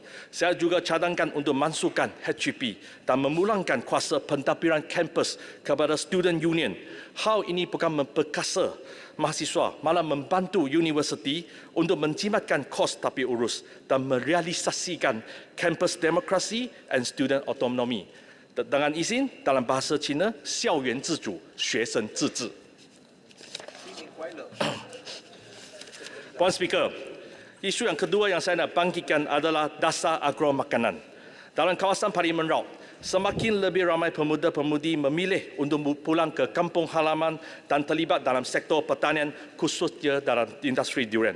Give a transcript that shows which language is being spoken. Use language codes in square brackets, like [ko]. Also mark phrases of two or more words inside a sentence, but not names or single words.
[ms] Saya juga cadangkan untuk mansuhkan HEP dan memulangkan kuasa pentadbiran kampus kepada [en] student union. [ms] Hal ini bukan memperkasa mahasiswa, malah membantu universiti untuk menjimatkan kos tapi urus dan merealisasikan kampus demokrasi [en] and student autonomy. [ms] Dengan izin, dalam bahasa Cina, [zh] 校园自主，学生自治。 [ms] Puan Speaker, isu yang kedua yang saya nak bangkitkan adalah dasar agro makanan. Dalam kawasan Parlimen Raub, Semakin lebih ramai pemuda-pemudi memilih untuk pulang ke kampung halaman dan terlibat dalam sektor pertanian khususnya dalam industri durian.